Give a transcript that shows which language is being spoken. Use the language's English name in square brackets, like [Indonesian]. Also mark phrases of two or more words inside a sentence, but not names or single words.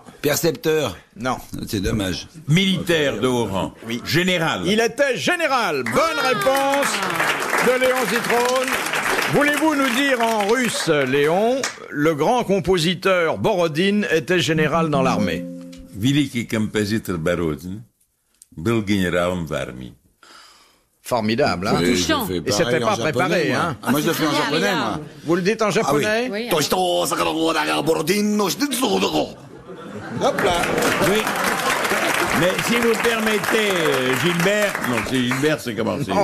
[French] Percepteur. non. C'est dommage. Militaire de haut rang. Oui. Général. Il était général. Bonne réponse de Léon Zitrone. Voulez-vous nous dire en russe, Léon, le grand compositeur Borodine était général dans l'armée? [Russian] Великий композитор Бородин был генералом в армии. [French] Formidable, hein? Touchant. Je fais Et c'était pareil pas en japonais, préparé, moi. hein. Ah, moi, je le fais en japonais, moi. Vous le dites en japonais? Oui. Hop là. Oui. Mais si vous permettez, Gilbert... Non, c'est Gilbert, c'est comment c'est